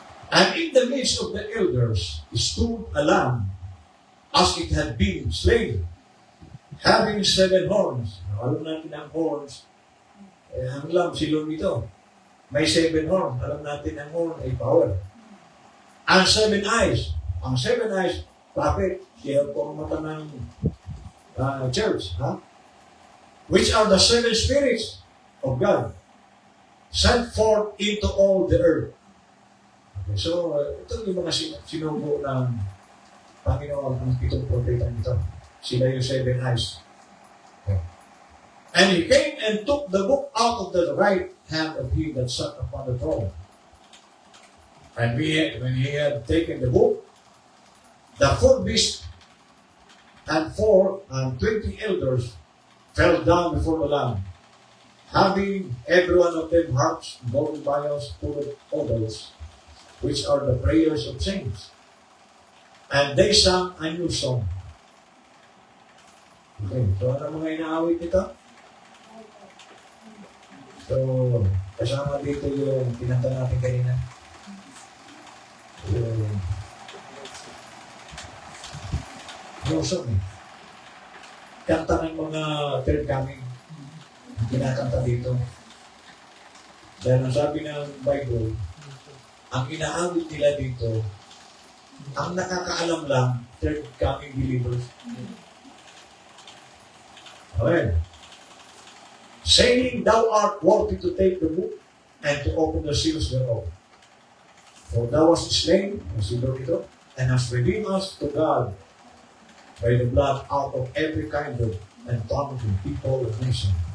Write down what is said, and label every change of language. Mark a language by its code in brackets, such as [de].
[en] And in the midst of the elders stood a lamb, as it had been slain, having 7 horns. [tl] Alam natin ang horns, ang lamb, silong ito. May 7 horns. Alam natin ang horn ay power. [en] And 7 eyes. [tl] Ang 7 eyes, prophet, siya po ang mata ng church. [en] Which are the 7 spirits of God sent forth into all the earth. [tl] Okay, so, ito yung mga sinubo ng Panginoon, ang 7 propeta nito. Sila yung 7 eyes. Okay. [en] And he came and took the book out of the right hand of him that sat upon the throne. And when he had taken the book, the 4 beasts and 20 elders fell down before the Lamb, having every one of them harps, golden vials full of odors, which are the prayers of saints. And they sang a new song. [tl] Okay, so ano mga inaawit nito? So, kasama dito yung pinanta natin kanina. New song eh. Kanta ng mga third coming. Kinakanta dito. Dahil ang sabi ng Bible, ang inaawit nila dito, ang nakakaalam lang, third coming believers. [en] Okay. Saying, thou art worthy to take the book and to open the seals thereof. For thou wast slain, consider ito, and hast redeemed us to God by the blood out of every kind of and tongue and people and nation.